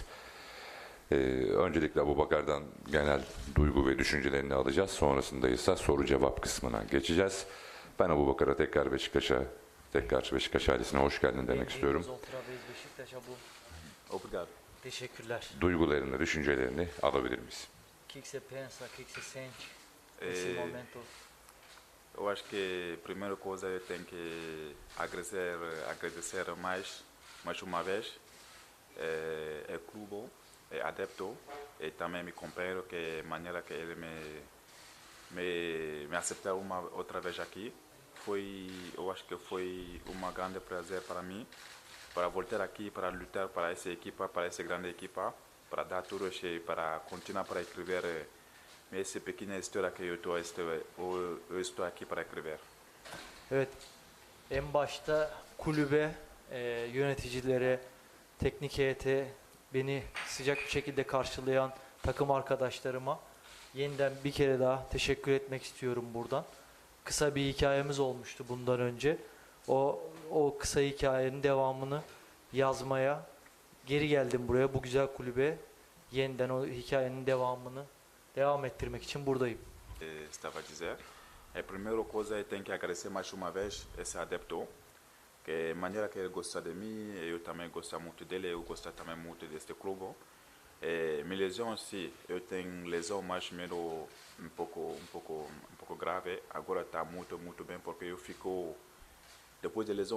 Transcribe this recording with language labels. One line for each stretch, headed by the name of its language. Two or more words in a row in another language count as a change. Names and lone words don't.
Turkish: Öncelikle Aboubakar'dan genel duygu ve düşüncelerini alacağız. Sonrasında ise soru cevap kısmına geçeceğiz. Ben Aboubakar'a tekrar Beşiktaş ailesine hoş geldin demek istiyorum.
Portuguese: Obrigado.
Turkish: Teşekkürler. Duygularını, düşüncelerini alabilir miyiz?
Portuguese: O que você pensa, o que você sente Eh, nesse momento? Eu acho que a primeira coisa eu tenho que agradecer mais uma vez é clube, é adepto e também meu companheiro que a maneira que ele me aceitou uma outra vez aqui eu acho que foi um grande prazer para mim para voltar aqui para lutar para essa equipa, para essa grande equipa, para dar tudo e para continuar para escrever essa pequena história que eu estou aqui para escrever.
Turkish: Evet, en başta kulübe, yöneticilere, teknik heyete, beni sıcak bir şekilde karşılayan takım arkadaşlarıma yeniden bir kere daha teşekkür etmek istiyorum buradan. Kısa bir hikayemiz olmuştu bundan önce. O kısa hikayenin devamını yazmaya geri geldim buraya, bu güzel kulübe. Yeniden o hikayenin devamını devam ettirmek için buradayım.
Portuguese: Estava a dizer, a primeira coisa eu tenho que agradecer mais uma vez esse adepto, que a maneira que ele gosta de mim, eu também gosto muito dele, eu gosto também muito deste clube. Minha lesão sim, eu tenho lesão mais menos um pouco grave, agora está muito bem porque depois da lesão